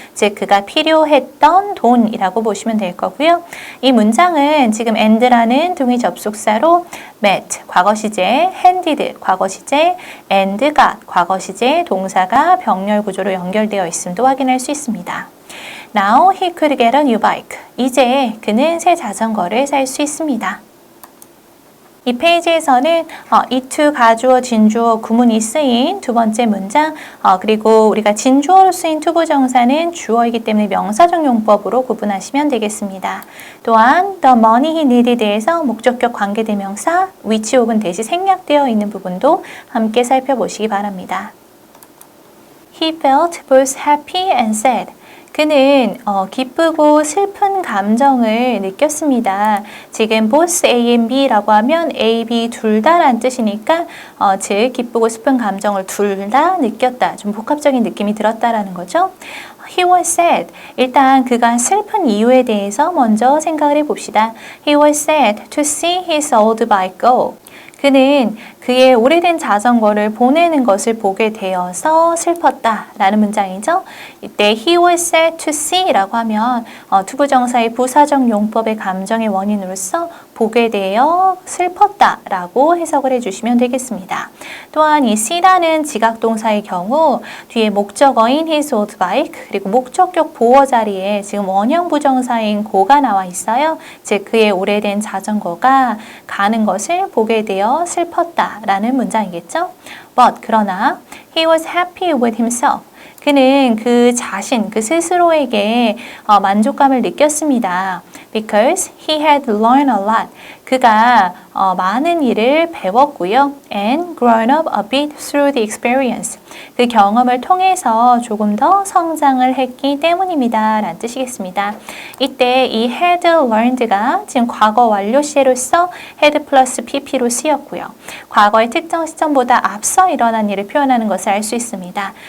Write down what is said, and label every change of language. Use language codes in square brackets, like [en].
[ko] 즉, 그가 필요했던 돈이라고 보시면 될 거고요. 이 문장은 지금 and라는 동의 접속사로 met, 과거 시제, handed, 과거 시제, and got, 과거 시제, 동사가 병렬 구조로 연결되어 있음도 확인할 수 있습니다. [en] Now he could get a new bike. [ko] 이제 그는 새 자전거를 살 수 있습니다. 이 페이지에서는 이투, 가주어, 진주어, 구문이 쓰인 두 번째 문장, 그리고 우리가 진주어로 쓰인 투부정사는 주어이기 때문에 명사적 용법으로 구분하시면 되겠습니다. 또한 [en] the money he needed [ko] 에서 목적격 관계대명사, which 혹은 대시 생략되어 있는 부분도 함께 살펴보시기 바랍니다. [en] He felt both happy and sad. [ko] 그는 기쁘고 슬픈 감정을 느꼈습니다. 지금 [en] both A and B [ko] 라고 하면 A, B 둘 다란 뜻이니까 즉 기쁘고 슬픈 감정을 둘 다 느꼈다. 좀 복합적인 느낌이 들었다라는 거죠. [en] He was sad. [ko] 일단 그가 슬픈 이유에 대해서 먼저 생각을 해봅시다. [en] He was sad to see his old bike go. [ko] 그는 그의 오래된 자전거를 보내는 것을 보게 되어서 슬펐다라는 문장이죠. 이때 [en] he was sad to see [ko] 라고 하면 투부정사의 부사적 용법의 감정의 원인으로서 보게 되어 슬펐다라고 해석을 해주시면 되겠습니다. 또한 이 see라는 지각동사의 경우 뒤에 목적어인 [en] his old bike [ko] 그리고 목적격 보어 자리에 지금 원형 부정사인 go가 나와 있어요. 즉 그의 오래된 자전거가 가는 것을 보게 되어 슬펐다라는 문장이겠죠. [en] But [ko] 그러나 [en] he was happy with himself. [ko] 그는 그 자신, 그 스스로에게 만족감을 느꼈습니다. [en] Because he had learned a lot. [ko] 그가 많은 일을 배웠고요. [en] And grown up a bit through the experience. [ko] 그 경험을 통해서 조금 더 성장을 했기 때문입니다. 라는 뜻이겠습니다. 이때 이 had learned가 지금 과거 완료 시제로서 had 플러스 pp로 쓰였고요. 과거의 특정 시점보다 앞서 일어난 일을 표현하는 것을 알 수 있습니다.